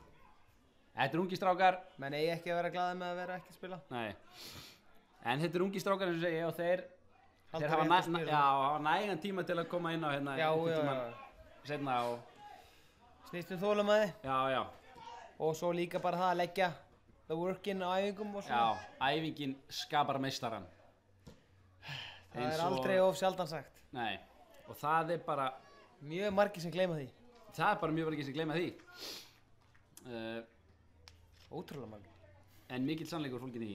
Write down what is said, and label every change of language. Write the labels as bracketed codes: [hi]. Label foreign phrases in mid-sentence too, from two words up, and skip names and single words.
[is] Þetta er ungi strákar. Menn eigi ekki að vera glaðir með að vera ekki að spila. Nei. En þetta er ungi strákar eins og segja og þeir hafa nægan tíma til að koma inn á hérna. Já. Seinna og snýst þolinmæði. Já. Og svo líka bara það að leggja [en] the work in [is] á æfingum og svona. Já, æfingin skapar meistarann. Það er aldrei of sjaldan sagt. Nei, og það er bara mjög margir sem gleyma því. Það er bara mjög margir sem gleyma því. Ótrúlega margir. En mikill sannleikur fólkin í því.